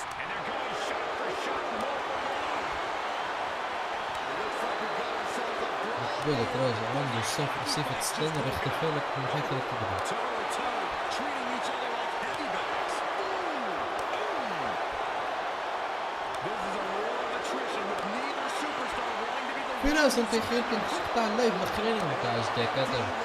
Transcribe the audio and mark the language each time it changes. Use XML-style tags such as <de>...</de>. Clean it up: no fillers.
<en>And they're going shot for shot. It looks like we've got ourselves a brawl.</en> <ar>بالك راجع عنده صفة ستاندر اختفى لك من حيث لا تدري.</ar> <en>Toe-to-toe, treating each other like heavy bags. This is a war of attrition with neither superstar wanting to be the</en> <ar>في ناس انت يمكن تقطع اللايف الاخرين نتاع ZZZAX هذا.</ar>